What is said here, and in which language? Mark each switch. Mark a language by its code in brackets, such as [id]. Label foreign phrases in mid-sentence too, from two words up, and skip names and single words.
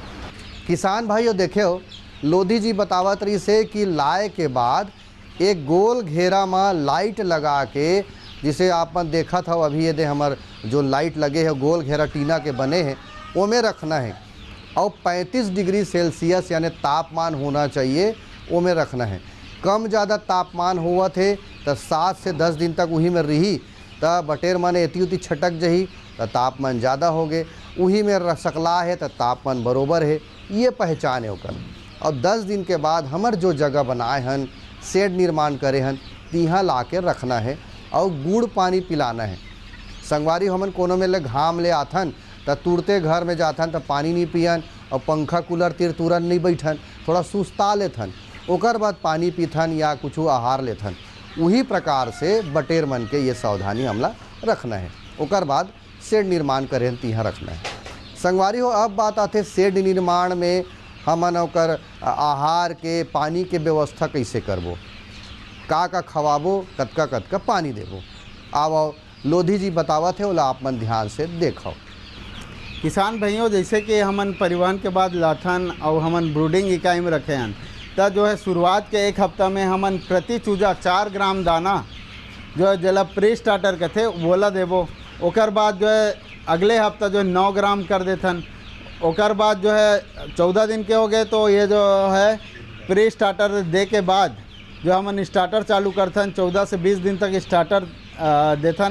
[hne] किसान भाइयों देखे हो, लोधी जी बतावत रही से कि लाए के बाद एक गोल घेरा में लाइट लगा के, जिसे आप मन देखा था अभी ये दे हमार जो लाइट लगे है गोल घेरा टीना के बने हैं, वो में रखना है और 35 [en] degree Celsius [hne] यानी तापमान होना चाहिए, वो में रखना है। कम ज़्यादा तापमान हुआ थे तो 7 से 10 दिन तक वही में रही, तो बटेर माने एती उती छटक जही तो तापमान ज़्यादा हो गए, वही में रसकला है तो तापमान बरोबर है, ये पहचान है ओकर। और 10 दिन के बाद हमर जो जगह बनाए हन, शेड निर्माण करे हन, तिहाँ ला के रखना है और गुड़ पानी पिलाना है। संगवारी हमन कोनो में ले घाम ले आथन तो तुरते घर में जाथन तो पानी नहीं पियन और पंखा कूलर तिर तुरंत नहीं बैठन, थोड़ा सुस्ता लेथन, ओकर बाद पानी पीथन या कुछ आहार लेथन। वही प्रकार से बटेर मन के ये सावधानी हमला रखना है। ओकर बाद शेड निर्माण करें तिहाँ रखना है। संगवारी हो, अब बात आते शेड निर्माण में हमन ओकर आहार के पानी के व्यवस्था कैसे करबो, का खवाबो, कतका कतका पानी देबो। आओ लोधी जी बतावत है, ओला आप मन ध्यान से देखो। किसान भाइयों, जैसे कि हमन परिवहन के बाद लाथन और हमन ब्रूडिंग इकाई में रखे हैं, तो जो है शुरुआत के 1 हफ्ता में हमन प्रति चूजा 4 ग्राम दाना जो है जला [en] pre starter [hne] कहते बोला देबो। ओकर बाद जो है अगले हफ्ता जो 9 ग्राम कर देथन। ओकर बाद जो है 14 दिन के हो गए तो ये जो है [en] pre starter [hne] दे के बाद जो हमन स्टार्टर चालू करथन, 14 से 20 दिन तक स्टार्टर देथन।